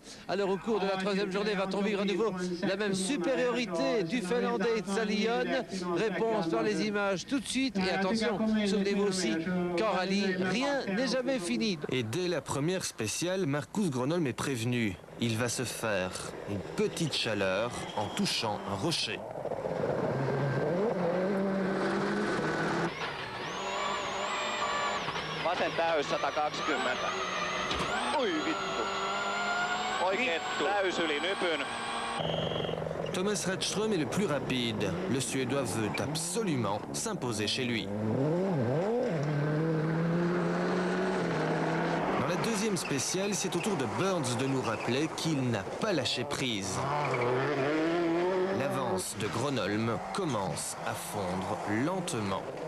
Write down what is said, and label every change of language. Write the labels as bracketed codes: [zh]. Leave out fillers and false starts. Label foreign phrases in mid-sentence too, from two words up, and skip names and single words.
[fr] Alors au cours de la troisième journée, va-t-on vivre à nouveau la même supériorité du Finlandais Salion? Réponse par les images tout de suite. Et attention, souvenez-vous aussi qu'en rallye, rien n'est jamais fini. Et dès la première spéciale, Marcus Gronholm est prévenu. Il va se faire une petite chaleur en touchant un rocher. [fi] Vasen täys 120. Oi vittu. Oikein täys yli nypyn. [fr] Thomas Radström est le plus rapide. Le Suédois veut absolument s'imposer chez lui. Dans la deuxième spéciale, c'est au tour de Burns de nous rappeler qu'il n'a pas lâché prise. L'avance de Gronholm commence à fondre lentement.